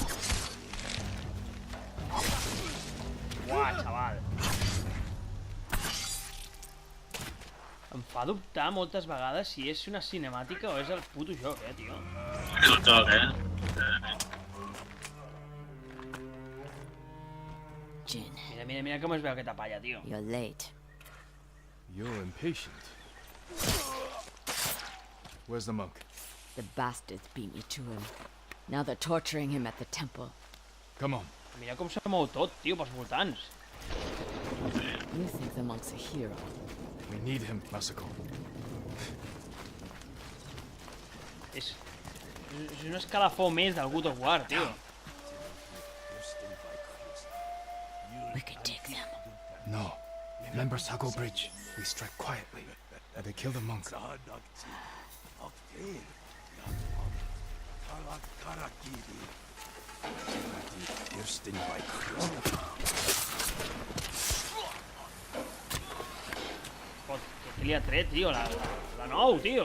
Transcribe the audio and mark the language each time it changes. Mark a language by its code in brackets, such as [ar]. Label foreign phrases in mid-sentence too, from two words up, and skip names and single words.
[ca] Uah, xaval. fa dubtar moltes vegades si és una cinemàtica o és el puto joc, tio. És el joc, Mira com es veu aquesta palla, tio. [en] You're late. You're impatient. Where's the monk? The bastards beat me to him. Now they're torturing him at the temple. Come on. [ca] Mira com se mou tot, tio, pels voltants. [en] You think the monk's a hero? We need him, Masako. [ca] És un escalafó més del God of War, tio. [en] We could take them. No. Remember Sago Bridge? We strike quietly, and they kill the monk. [ca] Què li ha tret, tio? La 9, tio.